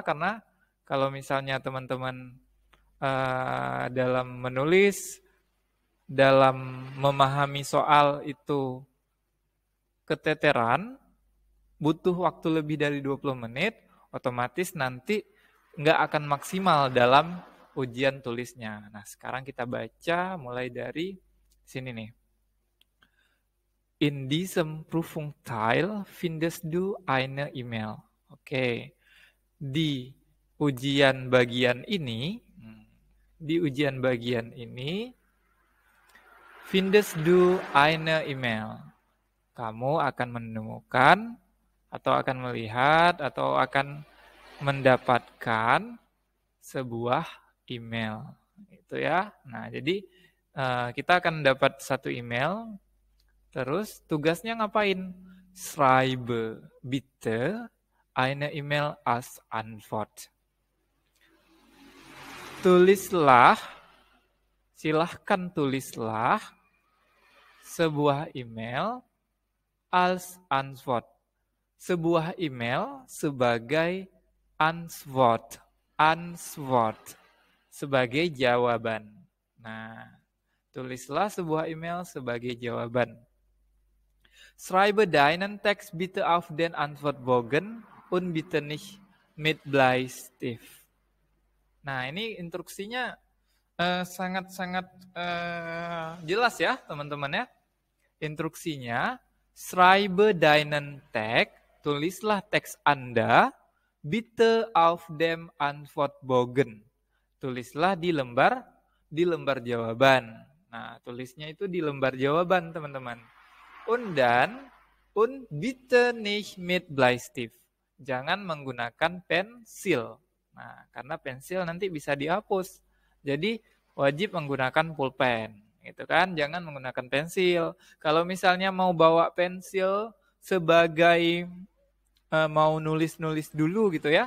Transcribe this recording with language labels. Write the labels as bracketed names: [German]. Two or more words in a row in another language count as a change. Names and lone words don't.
[Indonesian] Karena kalau misalnya teman-teman dalam menulis dalam memahami soal itu keteteran, butuh waktu lebih dari 20 menit, otomatis nanti nggak akan maksimal dalam ujian tulisnya. Nah, sekarang kita baca mulai dari sini nih. [German] In diesem Prüfungsteil findest du eine E-Mail. [Indonesian] Oke. Di ujian bagian ini, [German] findest du eine E-Mail. [Indonesian] Kamu akan menemukan atau akan melihat atau akan mendapatkan sebuah email. Itu ya. Nah, jadi kita akan dapat satu email. Terus tugasnya ngapain? [German] Schreibe bitte eine E-Mail als Antwort. [Indonesian] Silahkan tulislah sebuah email [German] als Antwort. [Indonesian] Sebuah email sebagai Antwort. Sebagai jawaban. Nah, tulislah sebuah email sebagai jawaban. [German] Schreibe deinen Text bitte auf den Antwortbogen und bitte nicht mit Bleistift. [Indonesian] Nah, ini instruksinya sangat-sangat jelas ya, teman-teman ya. Instruksinya, [German] schreibe deinen Text, [Indonesian] tulislah teks Anda, [German] bitte auf dem Antwortbogen. [Indonesian] Tulislah di lembar jawaban. Nah, tulisnya itu di lembar jawaban, teman-teman. [German] Und bitte nicht mit Bleistift. [Indonesian] Jangan menggunakan pensil. Nah, karena pensil nanti bisa dihapus. Jadi wajib menggunakan pulpen. Gitu kan? Jangan menggunakan pensil. Kalau misalnya mau bawa pensil sebagai mau nulis-nulis dulu gitu ya.